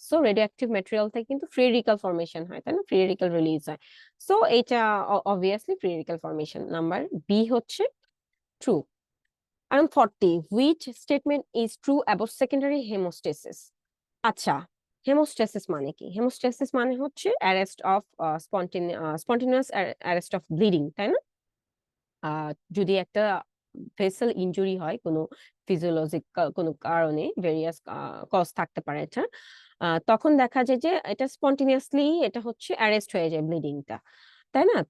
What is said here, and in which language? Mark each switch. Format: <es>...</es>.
<bn>So radio active material থেকে কিন্তু free radical formation হয়, তাই না? ফ্রি রেডিক্যাল রিলিজ হয়। সো এটা obviously free radical formation. Number B হচ্ছে true.</bn> <en>And 40, which statement is true about secondary hemostasis?</en> <bn>আচ্ছা, হেমোস্ট্যাসিস মানে কি? হেমোস্ট্যাসিস মানে হচ্ছে arrest of spontaneous arrest of bleeding, তাই না? যদি একটা ভেসেল ইনজুরি হয় কোনো ফিজিওলজিক্যাল কোনো কারণে, ভেরিয়াস কজ থাকতে পারে এটা, তখন দেখা যায় যে এটা স্পন্টেনিয়াসলি এটা হচ্ছে অ্যারেস্ট হয়ে যায় ব্লিডিংটা, তাই না?</bn>